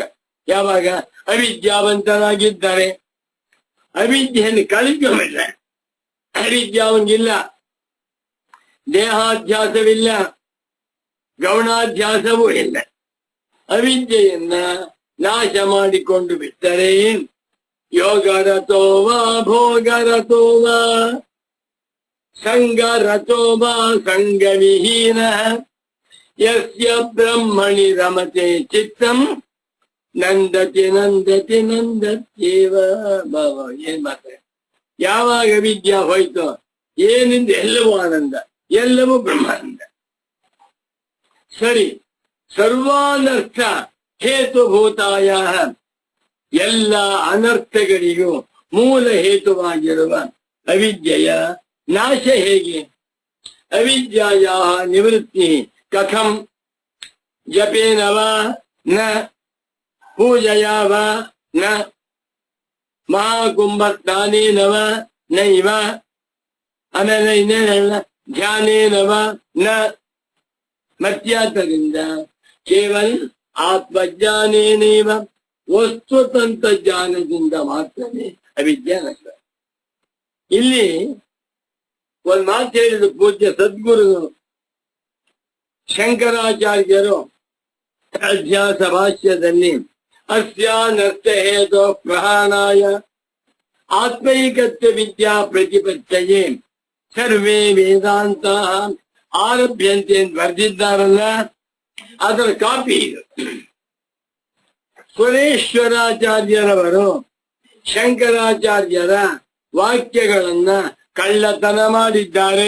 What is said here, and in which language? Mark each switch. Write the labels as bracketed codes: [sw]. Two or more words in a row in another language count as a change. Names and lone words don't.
[kn] ಯಾವಾಗ ಅವಿದ್ಯಾವಂತನಾಗಿದ್ದಾರೆ. ಅವಿದ್ಯೆಯನ್ನು ಕಳ್ಕೊಂಡ್ಬಿಟ್ರೆ ಅವಿದ್ಯೆ ಅವನಿಗಿಲ್ಲ, ದೇಹಾಧ್ಯಾಸವಿಲ್ಲ, ಗೌಣಾಧ್ಯಾಸವೂ ಇಲ್ಲ. ಅವಿದ್ಯೆಯನ್ನ ನಾಶ ಮಾಡಿಕೊಂಡು ಬಿಟ್ಟರೆ [sa] ಯೋಗರತೋ ವಾ ಭೋಗರತೋ ವಾ ಸಂಗರತೋ ವಾ ಸಂಗವಿಹೀನ ಯಸ್ಯ ಬ್ರಹ್ಮಣಿ ರಮತೆ ಚಿತ್ತಂ ನಂದತಿ ನಂದತಿ ನಂದತ್ಯೇವ. [kn] ಏನ್ ಮಾತ್ರ ಯಾವಾಗ ವಿದ್ಯಾ ಹೋಯ್ತೋ ಏನಿಂದ ಎಲ್ಲವೂ ಆನಂದ, ಎಲ್ಲವೂ ಬ್ರಹ್ಮಾನಂದ. ಸರಿ, [sa] ಸರ್ವಾನರ್ಥ ಹೇತುಭೂತಾಯ [kn] ಎಲ್ಲ ಅನರ್ಥಗಳಿಗೂ ಮೂಲ ಹೇತುವಾಗಿರುವ ಅವಿದ್ಯೆಯ ನಾಶ ಹೇಗೆ? [sa] ಅವಿದ್ಯಾಯ ನಿವೃತ್ತಿ ಕಥಂ? ಜಪೇನ ವಾ ನ, ಪೂಜೆಯ ವಾ ನ, ಮಹಾಕುಂಭಸ್ನಾನೇನ ವಾ ನೈವ, [kn] ಆಮೇಲೆ ಇನ್ನೇನಲ್ಲ [sa] ಧ್ಯಾನೇನ ವಾ ನ. [kn] ಮತ್ಯಾದ್ದರಿಂದ [sa] ಕೇವಲ ಆತ್ಮಜ್ಞಾನೇನೇವ [kn] ವಸ್ತುತಂತ್ರ ಜ್ಞಾನದಿಂದ ಮಾತ್ರವೇ ಅವಿದ್ಯಾ ನಷ್ಟ. ಇಲ್ಲಿ ಒಂದು ಮಾತು ಹೇಳಿದ ಪೂಜ್ಯ ಸದ್ಗುರುಗಳು ಶಂಕರಾಚಾರ್ಯರು ಅಧ್ಯಾಸ ಭಾಷ್ಯದಲ್ಲಿ [sa] ಅಸ್ಯಾನರ್ಥ ಹೇತೋ ಪ್ರಹಾಣಾಯ ಆತ್ಮೈಕತ್ವ ವಿದ್ಯಾ ಪ್ರತಿಪತ್ತಯೇ ಸರ್ವೇ ವೇದಾಂತ ಆರಭ್ಯಂತೆ [kn] ಅಂತ ಬರೆದಿದ್ದಾರಲ್ಲ, ಅದರ ಕಾಪಿ ಇದು. ಸುರೇಶ್ವರಾಚಾರ್ಯರವರು ಶಂಕರಾಚಾರ್ಯರ ವಾಕ್ಯಗಳನ್ನ ಕಳ್ಳತನ ಮಾಡಿದ್ದಾರೆ.